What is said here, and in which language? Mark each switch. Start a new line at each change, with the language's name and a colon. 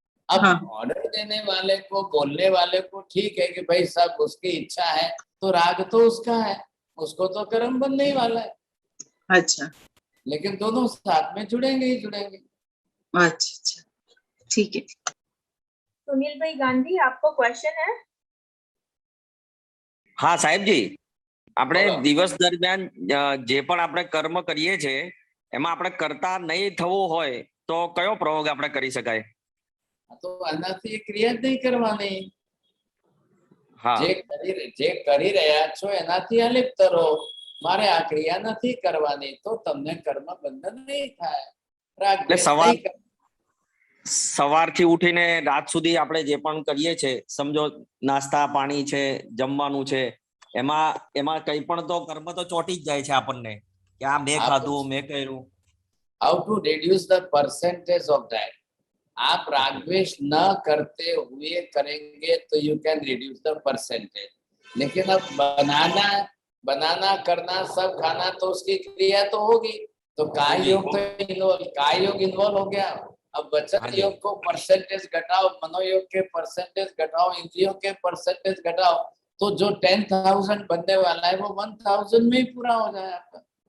Hindi: अब ऑर्डर देने वाले को, बोलने वाले को ठीक है कि भाई सब उसकी इच्छा है, तो राग तो उसका है, उसको तो कर्म बनने ही वाला है। अच्छा, लेकिन दोनों साथ में जुड़ेंगे ही जुड़ेंगे। अच्छा, ठीक है। सुनील भाई गांधी, आपको क्वेश्चन है? हाँ साहेब जी,
Gujarati: આપણે દિવસ દરમિયાન જે પણ આપણે કર્મ કરીએ છે એમાં આપણે કરતા નહીં થવું હોય તો કયો પ્રયોગ આપણે કરી શકાય? તો આનાથી ક્રિયા જ નહીં કરવાની। જે કરી રહ્યા છો એનાથી અલિપ્ત રહો। મારે આ ક્રિયા નથી કરવાની, તો તમને કર્મ બંધન નહીં થાય। રાગ સવારથી ઉઠીને રાત સુધી આપણે જે પણ કરીએ છે, સમજો નાસ્તા પાણી છે, જમવાનું છે, એમાં કઈ પણ તો કર્મ તો ચોટી જ જાય છે આપણને કે આ મેં ખાધું, મેં કર્યું।
English: How to reduce the percentage of that?
Hindi: आप राग द्वेष न करते हुए करेंगे तो
English: you can reduce the percentage,
Hindi: लेकिन अब बनाना करना सब खाना तो उसकी क्रिया तो होगी, तो काय योग इन्वॉल्व हो गया। अब वचन योग को परसेंटेज घटाओ, मनोयोग के परसेंटेज घटाओ, इंद्रियों के परसेंटेज घटाओ, तो जो 10,000 बनने वाला है वो 1,000 में ही पूरा हो जाए आपका।